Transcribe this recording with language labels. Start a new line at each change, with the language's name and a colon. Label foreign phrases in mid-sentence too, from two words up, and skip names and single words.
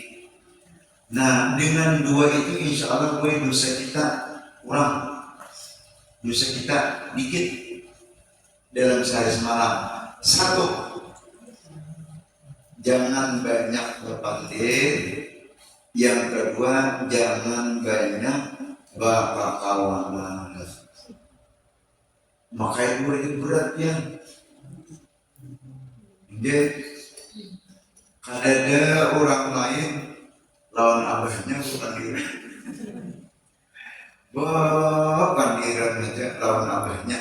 Indonesian: Nah, dengan 2 itu insya Allah dosa kita kurang, dosa kita dikit dalam sehari semalam.
Banjar: 1, jangan banyak berpandir.
Indonesian: Yang kedua, jangan banyak berkawanan. Makanya berat ya.
Banjar: Dia ada orang lain lawan abahnya pandiran. Pandiran aja lawan abahnya.